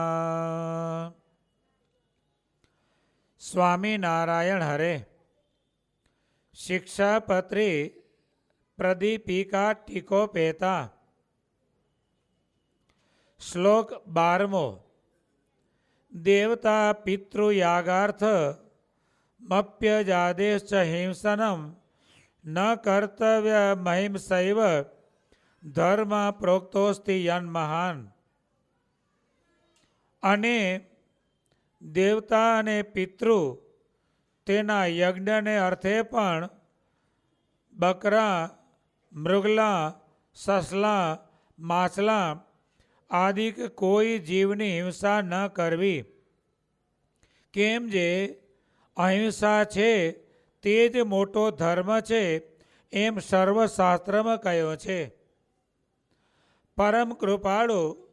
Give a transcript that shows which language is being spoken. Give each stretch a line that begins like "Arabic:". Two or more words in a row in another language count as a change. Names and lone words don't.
Sanskrit: स्वामी नारायण हरे शिक्षापत्री प्रदीपिका टीकोपेता श्लोक 12 देवता पितृयागार्थ मप्यजादेश्च हिंसनं न कर्तव्य महिंसैव धर्म प्रोक्तोस्ति यन्महान
Gujarati: અને દેવતા અને પિતૃ તેના યજ્ઞને અર્થે પણ બકરા મૃગલા સસલા માછલા આદિ કોઈ જીવની હિંસા ન કરવી કેમ જે અહિંસા છે તે જ મોટો ધર્મ છે એમ સર્વશાસ્ત્રમાં કહ્યો છે પરમ કૃપાળુ